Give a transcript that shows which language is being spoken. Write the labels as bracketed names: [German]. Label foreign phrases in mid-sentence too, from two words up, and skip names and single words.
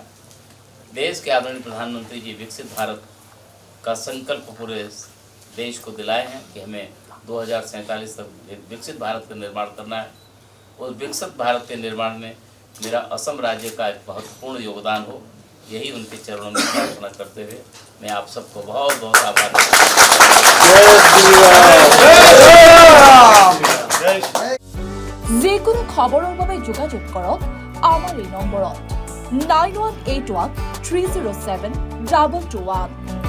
[Hindi] देश के आदरणीय प्रधानमंत्री जी विकसित भारत का संकल्प पूरे देश को दिलाए हैं कि हमें 2047 तक एक विकसित भारत का निर्माण करना है। उस विकसित भारत के निर्माण में मेरा असम राज्य का एक महत्वपूर्ण योगदान हो, यही उनके चरणों में प्रार्थना करते हुए मैं आप सबको बहुत बहुत आभार [Assamese] যিকোনো খবৰৰ বাবে যোগাযোগ কৰক আমাৰ এই নম্বৰত 9181 307 221।